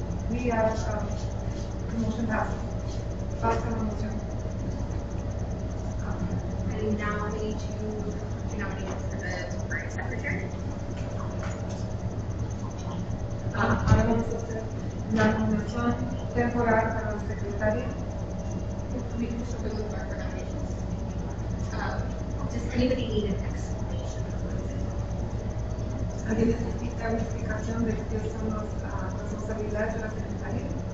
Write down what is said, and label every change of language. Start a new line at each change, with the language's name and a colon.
English: We have the motion passes.
Spanish: Basta la moción.
English: And now we need to nominate for the temporary secretary.
Spanish: Ahora vamos a hacer la nominación temporal para la secretaria.
English: We can just open the floor for nominations. Does anybody need an explanation?
Spanish: ¿Alguien necesita una explicación de qué son las responsabilidades de la secretaria?